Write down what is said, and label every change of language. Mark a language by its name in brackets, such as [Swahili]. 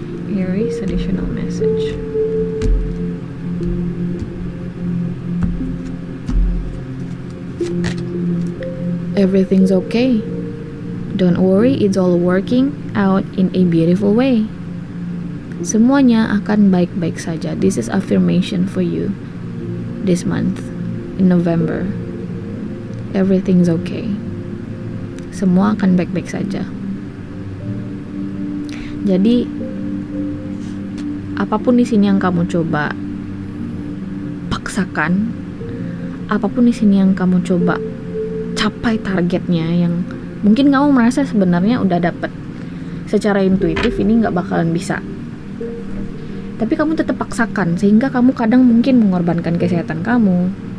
[English] Aries additional message. Everything's okay. Don't worry, it's all working out in a beautiful way. [Indonesian] Semuanya akan baik-baik saja. [English] This is affirmation for you this month in November. Everything's okay. [Indonesian] Semua akan baik-baik saja. Jadi apapun di sini yang kamu coba paksakan, apapun di sini yang kamu coba capai targetnya yang mungkin kamu merasa sebenarnya udah dapet secara intuitif, ini nggak bakalan bisa, tapi kamu tetap paksakan sehingga kamu kadang mungkin mengorbankan kesehatan kamu.